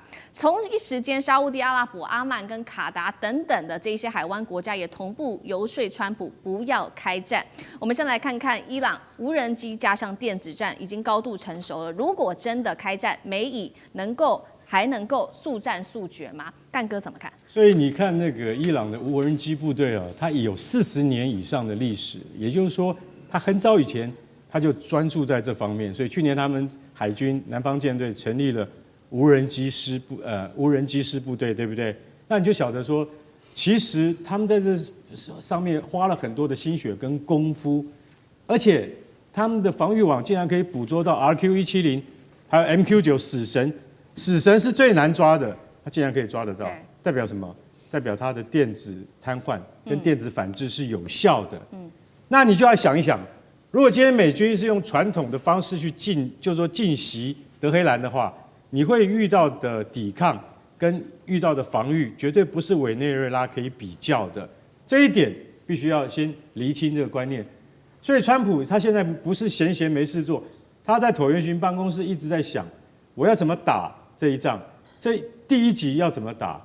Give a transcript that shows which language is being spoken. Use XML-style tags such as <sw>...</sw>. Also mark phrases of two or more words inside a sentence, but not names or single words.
<zh>同一時間，沙烏地阿拉伯、阿曼跟卡達等等的這些海灣國家也同步游說川普不要開戰。我們先來看看伊朗無人機加上電子戰已經高度成熟了，如果真的開戰，美以還能夠速戰速決嗎？幹哥怎麼看？所以你看那個伊朗的無人機部隊啊，它有40年以上的歷史，也就是說，它很早以前它就專注在這方面。所以去年他們海軍南方艦隊成立了無人機師部隊，對不对？那你就曉得說，其實他們在這上面花了很多的心血跟功夫，而且他們的防禦網竟然可以捕捉到 RQ-170，還有 MQ-9死神。死神是最難抓的，他竟然可以抓得到，代表什麼？代表他的電子癱瘓跟電子反制是有效的。那你就要想一想，如果今天美軍是用傳統的方式去進襲德黑蘭的話，你會遇到的抵抗跟遇到的防禦，絕對不是委內瑞拉可以比較的。這一點必須要先釐清這個觀念。所以川普他現在不是閒沒事做，他在橢圓形辦公室一直在想，我要怎麼打這一仗，這第一集要怎麼打？</zh>